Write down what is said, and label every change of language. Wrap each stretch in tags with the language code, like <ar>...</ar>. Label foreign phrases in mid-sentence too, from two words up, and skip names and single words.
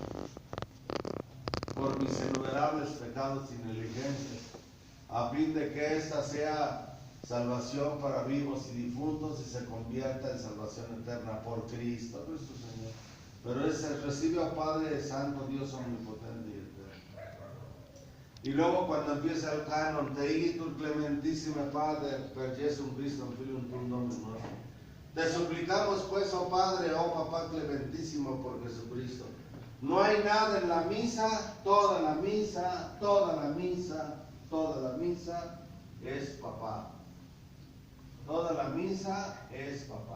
<es>por mis innumerables pecados y negligencias, a fin de que esta sea salvación para vivos y difuntos y se convierta en salvación eterna por Cristo nuestro Señor. Pero recibe a Padre Santo, Dios omnipotente y eterno. Y luego cuando empieza el canon,</es> <la>te igitur clementissime Padre, per Jesum Christum Filium tuum Dominum nostrum.</la> <es>Te suplicamos pues, oh Padre, oh Papá clementísimo por Jesucristo. No hay nada en la misa, toda la misa, toda la misa, toda la misa es papá. Toda la misa es papá.</es>